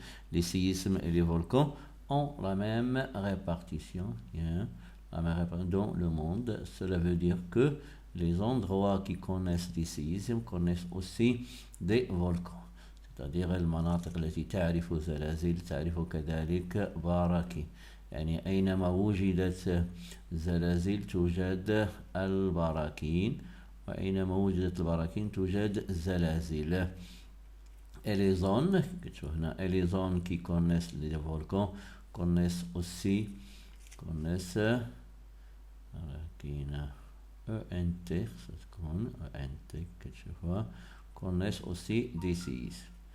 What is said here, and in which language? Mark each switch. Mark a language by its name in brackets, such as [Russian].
[French] Les séismes et les volcans ont la même répartition dans le monde. Cela veut dire que les endroits qui connaissent des séismes connaissent aussi des volcans. c'est-à-dire [Arabic] المناطق التي تعرف زلازل تعرف كذلك براكين. يعني أينما وجدت زلازل توجد البراكين، وأينما وجدت البراكين توجد زلازل. [French] Et les zones, et les zones qui connaissent les volcans connaissent aussi connaissent aussi des séismes.